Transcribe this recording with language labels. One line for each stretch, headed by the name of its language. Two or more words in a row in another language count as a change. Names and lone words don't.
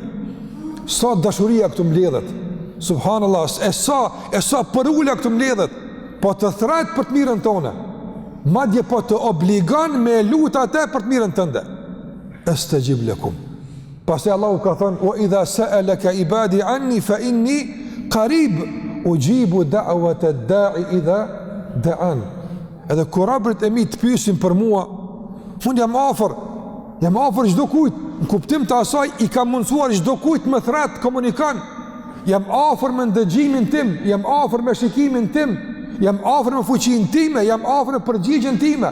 Albanian: Sa dashuria këtu mbledhet, subhanallahu, e sa përula këtu mbledhet, po të thret për të mirën tonë. Madje po të obligon me lut atë për të mirën tënde.
Arabic: أستجب لكم.
Albanian: Pastaj Allahu ka thënë:
Arabic: "وإذا سألك عبادي عني فإني قريب أجيب دعوة الداع إذا دعان."
Albanian: Edhe kur robërit e mi të pyesin për mua, unë jam afër çdo kujt. Në kuptim të asaj i kam mundsuar çdo kujt më thret komunikon. Jam afër me ndëgjimin tim, jam afër me shikimin tim, jam afër me fuqinë time, jam afër me përgjigjen time.